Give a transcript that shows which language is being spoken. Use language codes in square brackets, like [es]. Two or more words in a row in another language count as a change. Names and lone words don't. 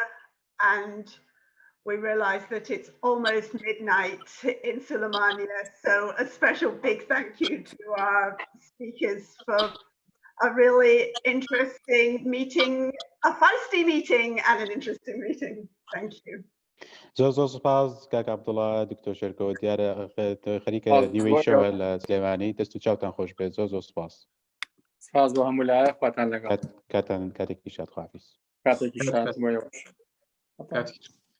[en] And we realize that it's almost midnight in Sulemania. So a special big thank you to our speakers for a really interesting meeting, a feisty meeting and an interesting meeting. Thank you. [ckb] زۆر سپاس کاک عەبدوڵڵا دکتۆر شێرکۆ دیارە خەریکە نیوەی شەوە لە سلێمانی دەست و چاوتان خۆش بێت زۆر سپاس سپاس بۆ هەموو لایە خواتان لەگەڵ کاتێکی شاد خواحافیز کاتێکی شاد